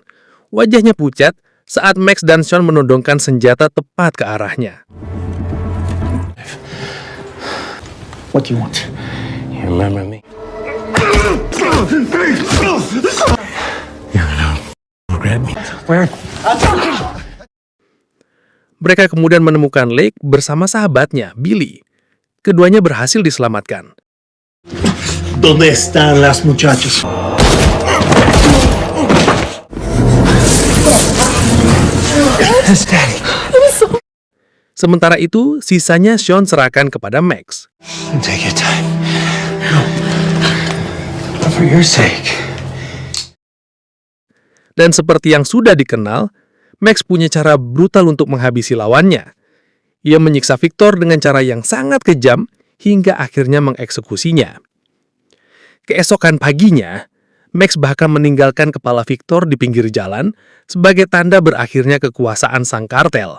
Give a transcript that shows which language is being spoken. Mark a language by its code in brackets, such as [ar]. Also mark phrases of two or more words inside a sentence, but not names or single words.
[id] Wajahnya pucat saat Max dan Sean menodongkan senjata tepat ke arahnya. [en] What do you want? You remember me? Grab me. Where? [id] Mereka kemudian menemukan Lake bersama sahabatnya, Billy. Keduanya berhasil diselamatkan. [es] ¿Dónde están las muchachas? [id] Sementara itu, sisanya Sean serahkan kepada Max. [en] Take your time. No. For your sake. [id] Dan seperti yang sudah dikenal, Max punya cara brutal untuk menghabisi lawannya. Ia menyiksa Victor dengan cara yang sangat kejam hingga akhirnya mengeksekusinya. Keesokan paginya, Max bahkan meninggalkan kepala Victor di pinggir jalan sebagai tanda berakhirnya kekuasaan sang kartel.